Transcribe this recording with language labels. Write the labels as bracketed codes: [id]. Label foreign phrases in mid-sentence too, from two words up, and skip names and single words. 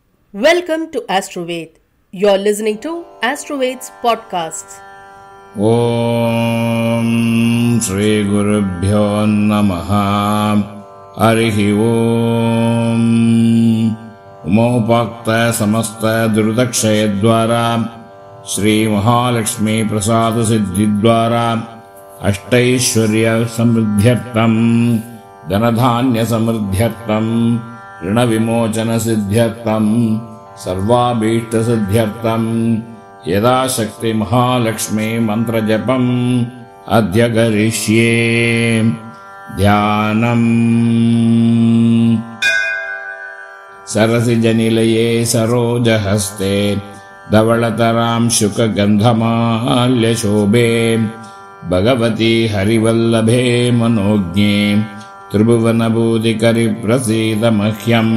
[en] Welcome to Astroved. You're listening to Astroved's podcasts. [sa] ఓం శ్రీ గురుభ్యో నమః. హరి ఓం. ఉమోపాక్త సమస్త దుర్దక్షయ ద్వారా శ్రీ మహాలక్ష్మీ ప్రసాద సిద్ధి ద్వారా అష్టైశ్వర్య సమృద్ధ్యర్థం ధనధాన్య సమృద్ధ్యర్థం ऋण विमोचन सिद्ध्यर्थं सर्वाभीष्ट सिद्ध्यर्थं यदाशक्ति महालक्ष्मी मंत्र जपम् अद्य करिष्ये. ध्यानम्. सरसिजनिलये सरोजहस्ते धवलतरां शुकगन्धमाल्यशोभे भगवती हरिवल्लभे मनोज्ञे त्रिभुवनभूतिकरि प्रसीद मह्यम्.